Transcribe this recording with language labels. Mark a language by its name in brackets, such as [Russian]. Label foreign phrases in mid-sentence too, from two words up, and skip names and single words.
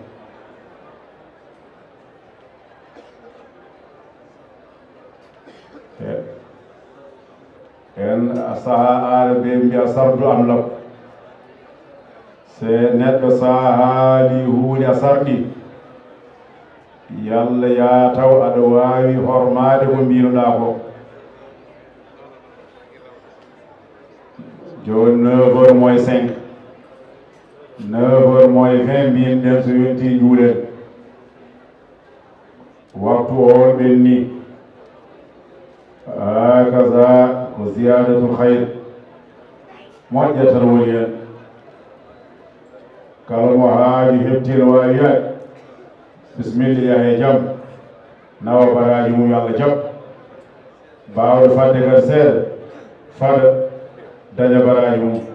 [Fula] en saha aare ɓe mbiya sardu am lam se neɗɗo sa haali huunde a sarɗi yalla ya taw aɗa waawi hormaade ko mbinoɗa ko. joni 9h moins 5 9h moins 20 mbiyinɗen so yonti juuɗen waktu o ɓenni hakaza ko [Arabic] زيادة الخير [Fula] moƴƴa tan woni hen. kala mo haali heɓtino wawi yaade bisimilla yahe jaam nawa baraji mum yo Allah jaam bawɗo fadde kadi seeɗa fada daña baraji mum.